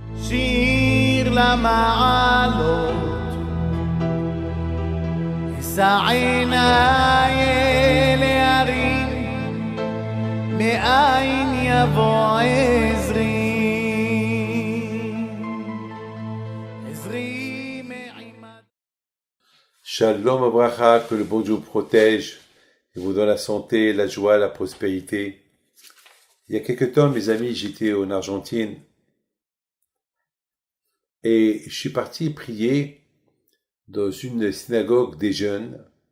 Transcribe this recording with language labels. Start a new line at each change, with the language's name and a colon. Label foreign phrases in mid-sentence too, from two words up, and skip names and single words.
Hebrew: שיר למעלות, אשא עיניי אל ההרים, מאין יבוא עזרי, עזרי מעימד. שלום הברכה,
French: que le bon Dieu vous protège et vous donne la santé, la joie, la prospérité. Il y a quelques temps, mes amis, j'étais en Argentine et je suis parti prier dans une synagogue des jeunes.